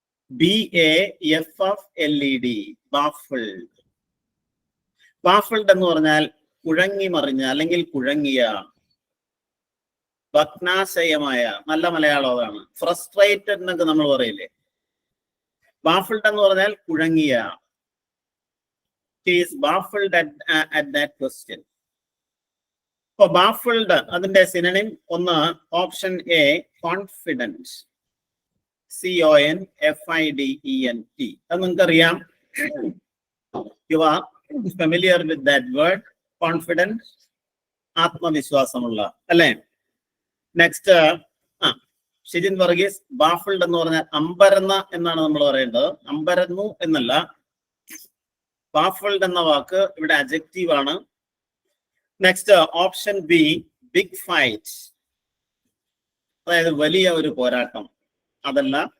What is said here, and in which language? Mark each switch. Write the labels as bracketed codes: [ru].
[en] BAFFLED, baffled. [ml] Baffled എന്ന് പറഞ്ഞാൽ കുഴങ്ങി മറിഞ്ഞ അല്ലെങ്കിൽ കുഴങ്ങിയ, ഭഗ്നാശയമായ. നല്ല മലയാളം അതാണ്. ഫ്രസ്ട്രേറ്റഡ് എന്നൊക്കെ നമ്മൾ പറയില്ലേ. ബാഫിൾഡ് എന്ന് പറഞ്ഞാൽ കുഴങ്ങിയ. [en] He is baffled at that question. [ml] അപ്പൊ ബാഫിൾഡ് അതിന്റെ സിനണിം ഒന്ന്, ഓപ്ഷൻ എ കോൺഫിഡൻസ്, CONFIDENT. അത് നിങ്ങൾക്കറിയാം. [en] You are familiar with that word, confident, [ml] ആത്മവിശ്വാസമുള്ള, അല്ലെ? നെക്സ്റ്റ് ഷിജിൻ വർഗീസ്, ബാഫിൾഡ് എന്ന് പറഞ്ഞാൽ അമ്പരന്ന എന്നാണ് നമ്മൾ പറയേണ്ടത്, അമ്പരന്നു എന്നല്ല. ബാഫിൾഡ് എന്ന വാക്ക് ഇവിടെ അഡ്ജക്റ്റീവ് ആണ്. Next option B big fight, അതായത് വലിയ ഒരു പോരാട്ടം, അതല്ല.